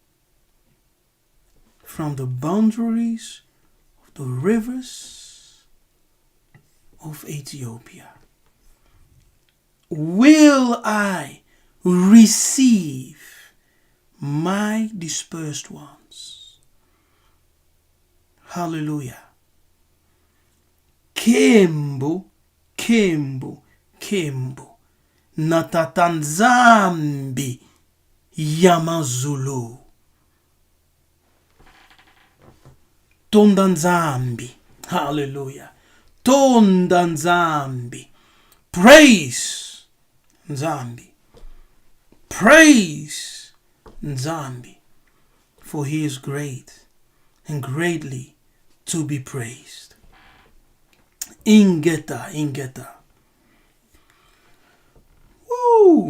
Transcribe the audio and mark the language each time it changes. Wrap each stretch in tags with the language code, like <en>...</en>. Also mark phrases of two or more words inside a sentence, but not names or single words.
<en>From the boundaries of the rivers of Ethiopia, will I receive my dispersed ones.</en> <kg>Hallelujah. Kembo, Kembo, Kembo. natatanzambi yamazulu tondanzambi. Hallelujah. Tondanzambi.</kg> <en>Praise Nzambi. Praise Nzambi. For he is great and greatly to be praised.</en> <kg>Ingeta. Woo!</kg>